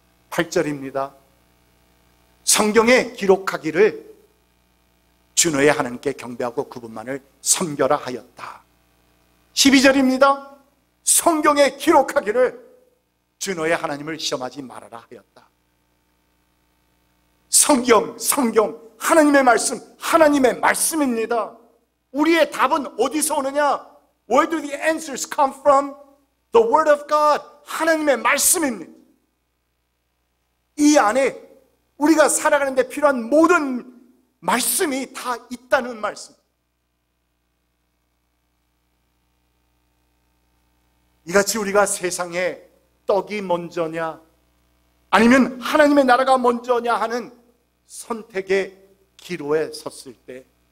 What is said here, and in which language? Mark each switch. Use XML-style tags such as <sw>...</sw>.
<ko>8절입니다. 성경에 기록하기를 주 너의 하나님께 경배하고 그분만을 섬겨라 하였다. 12절입니다. 성경에 기록하기를 주 너의 하나님을 시험하지 말아라 하였다. 성경, 하나님의 말씀, 하나님의 말씀입니다. 우리의 답은 어디서 오느냐?</ko> <en>Where do the answers come from? The Word of God,</en> <ko>하나님의 말씀입니다. 이 안에 우리가 살아가는 데 필요한 모든 말씀이 다 있다는 말씀. 이같이 우리가 세상에 떡이 먼저냐 아니면 하나님의 나라가 먼저냐 하는 선택의 기로에 섰을 때</ko>